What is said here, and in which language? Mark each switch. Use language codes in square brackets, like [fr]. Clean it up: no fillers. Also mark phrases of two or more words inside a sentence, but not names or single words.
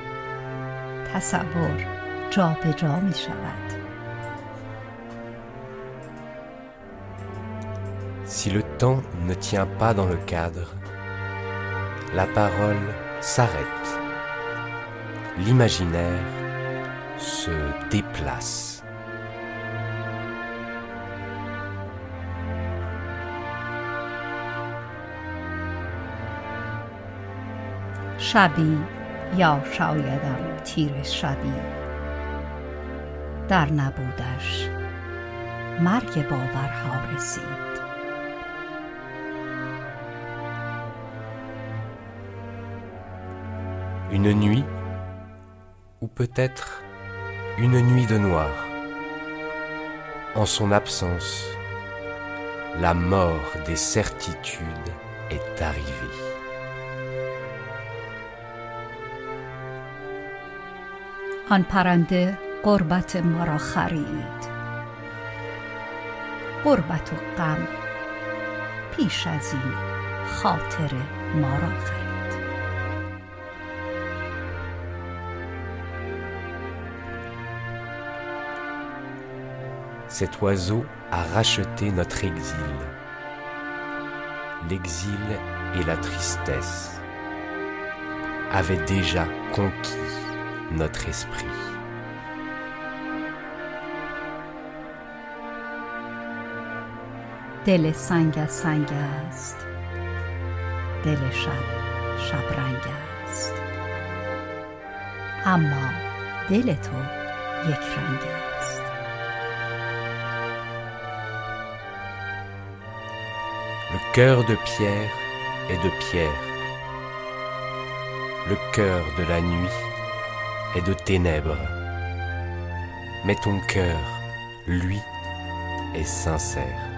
[fa] تصور جا به جا می شود. [fr] Si le temps ne tient pas dans le cadre, la parole s'arrête. L'imaginaire se déplace. [fa] شبی یا شایدم تیر شبی در نبودش مرگ باورها رسید. [fr] Une nuit, ou peut-être une nuit de noir. En son absence, la mort des certitudes est arrivée. [fa] آن پرنده غربت ما را خرید غربت و غم پیش از این خاطر ما را خرید. [fr] Cet oiseau a racheté notre exil. L'exil et la tristesse avaient déjà conquis notre esprit. [fa] دل سنگ از سنگ است دل شب شبرنگ است اما دل تو یک رنگ است. [fr] Le cœur de pierre est de pierre. Le cœur de la nuit est de ténèbres. Mais ton cœur, lui, est sincère.